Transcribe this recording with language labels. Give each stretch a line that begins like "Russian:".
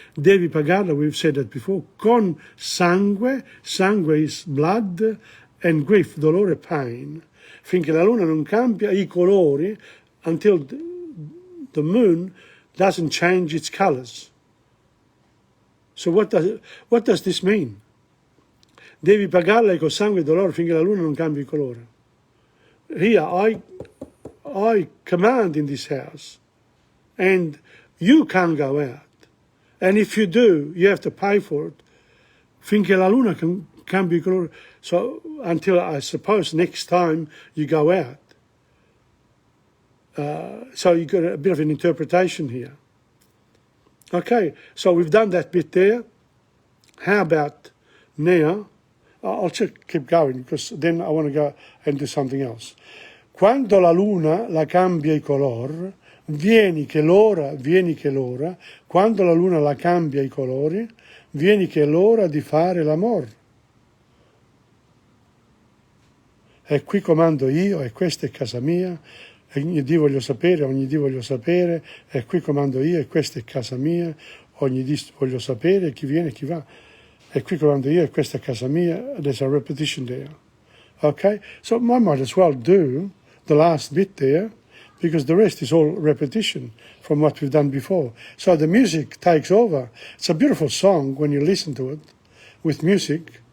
English: Devi pagarla, we've said that before, con sangue is blood, and grief, dolore, pain.
Italian: Finché la luna non cambia i colori, until the moon doesn't change its colors.
English: So what does this mean?
Italian: Devi pagarle con sangue e dolore finché la luna non cambia il colore.
English: Here, I command in this house, and you can't go out. And if you do, you have to pay for it. Finché la luna cambia il colore. So until, I suppose, next time you go out. So you've got a bit of an interpretation here. Okay, so we've done that bit there. How about now? I'll just keep going, because then I want to go and do something else.
Italian: Quando la luna la cambia i color, vieni che l'ora, quando la luna la cambia i colori, vieni che è l'ora di fare l'amor. e qui comando io, e questa è casa mia, ogni dì voglio sapere, ogni dì voglio sapere, e qui comando io, e questa è casa mia, ogni dì voglio sapere chi viene, chi va, e qui comando io, e questa è casa mia.
English: There's a repetition there. Okay, so I might as well do the last bit there, because the rest is all repetition from what we've done before. So the music takes over. It's a beautiful song when you listen to it with music.